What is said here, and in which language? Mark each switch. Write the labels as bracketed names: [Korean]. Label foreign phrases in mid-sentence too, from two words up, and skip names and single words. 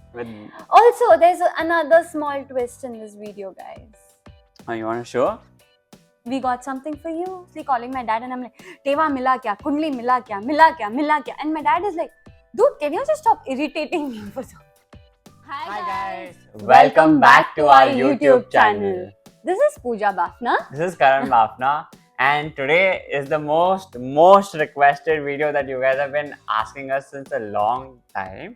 [English] With Also, there's another small twist in this video, guys. oh, you want to show? We got something for you. He's calling my dad and I'm like, [Hindi] Teva mila kya? Kundli mila kya? Mila kya? Mila kya? [English] And my dad is like, dude, can you just stop irritating me for so? Hi guys. Welcome back to our YouTube channel. This is Pooja Bafna. This is Karan Bafna, and today is the most requested video that you guys have been asking us since a long time.